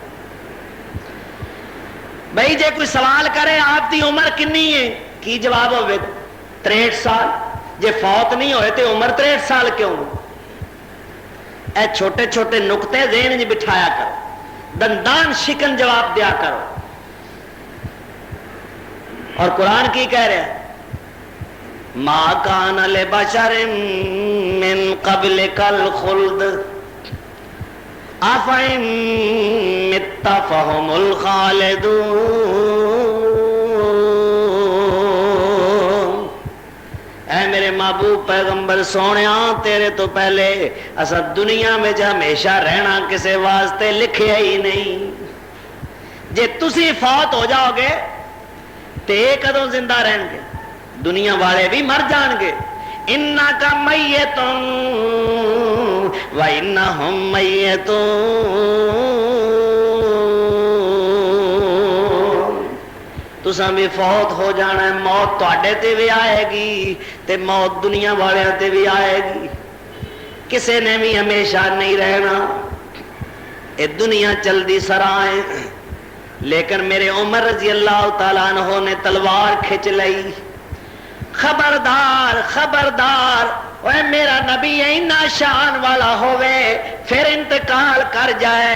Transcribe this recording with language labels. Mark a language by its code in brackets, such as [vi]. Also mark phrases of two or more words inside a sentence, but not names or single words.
[pa] بھائی جے کوئی سوال کرے آپ دی عمر کنی ہے، کی جواب ہوئے 63 سال. جے فوت نہیں ہوئے تو عمر 63 سال کیوں؟ اے چھوٹے چھوٹے نقطے ذہن میں بٹھایا کرو، دندان شکن جواب دیا کرو. [ur] اور قرآن کی کہہ رہے ہیں [ar] ما کان لبشر من قبلک الخلد افئن مت فهم الخالدون. [pa] اے میرے محبوب پیغمبر سونیا تیرے تو پہلے اسا دنیا میں ہمیشہ رہنا کسے واسطے لکھیا ہی نہیں. جے تسی فوت ہو جاؤ گے تے کدوں زندہ رہیں گے؟ دنیا والے بھی مر جان گے. [ar] انک میتن وانہم میتون. [pa] تساں بھی فوت ہو جانا ہے، موت تواڈے تے بھی آئے گی تے موت دنیا والے تے بھی آئے گی. کسے نے بھی ہمیشہ نہیں رہنا. اے دنیا چلدی سرائے. لیکن میرے عمر رضی اللہ تعالیٰ عنہ نے تلوار کھچ لئی. خبردار خبردار، اے میرا نبی اینا شان والا ہوئے پھر انتقال کر جائے.